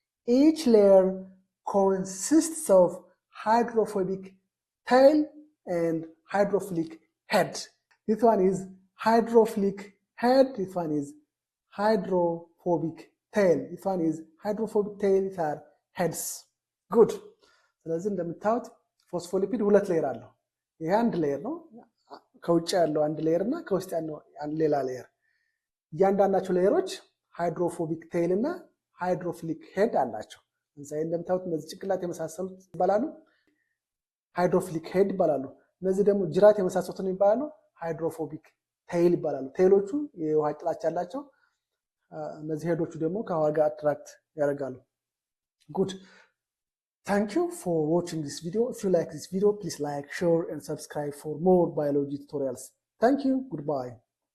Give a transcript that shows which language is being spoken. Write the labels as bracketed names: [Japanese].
[English] Each layer consists of hydrophobic tail and hydrophilic head. This one is hydrophilic head, this one is hydrophobic tail. This one is hydrophobic tail, these are heads. Good. [Amharic] ስለዚህ እንደምታዩት ፎስፎሊፒድ ሁለት ሌየር አለው። ይሄ አንድ ሌየር ነው። ከውጭ ያለው አንድ ሌየር እና ከውስጥ ያለው አንድ ሌላ ሌየር። እያንዳንዳቸው ሌየሮች ሃይድሮፎቢክ ቴይል እና ሃይድሮፊሊክ ሄድ አላቸው። ለምሳሌ እንደምታዩት እነዚህ ጭንቅላት የመሳሰሉት ይባላሉ ሃይድሮፊሊክ ሄድ ይባላሉ። እነዚህ ደግሞ ጅራት የመሳሰሉትን ይባላሉ ሃይድሮፎቢክ ቴይል ይባላሉ። ቴይሎቹ የውሃ ጥላቻ ያላቸው፣ እነዚህ ሄዶቹ ደግሞ ከውሃ ጋር አትራክት ያደርጋሉ። ጉድ [English] Thank you for watching this video. If you like this video, please like, share, and subscribe for more biology tutorials. Thank you. Goodbye.